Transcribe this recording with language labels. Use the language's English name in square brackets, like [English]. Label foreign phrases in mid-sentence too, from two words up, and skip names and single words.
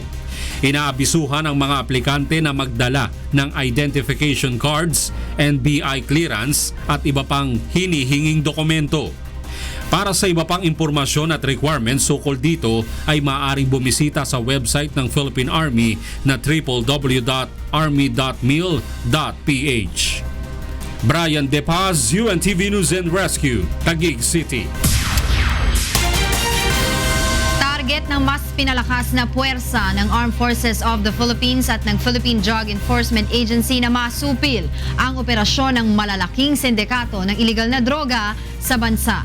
[Filipino] Inaabisuhan ang mga aplikante na magdala ng [English] identification cards, [Filipino] NBI clearance at iba pang hinihinging dokumento. Para sa iba pang impormasyon at requirements ukol dito ay maaaring bumisita sa website ng Philippine Army na www.army.mil.ph. Brian De Paz, UNTV News and Rescue, Taguig City. Target ng mas pinalakas na puwersa ng Armed Forces of the Philippines at ng Philippine Drug Enforcement Agency na masupil ang operasyon ng malalaking sindikato ng iligal na droga sa bansa.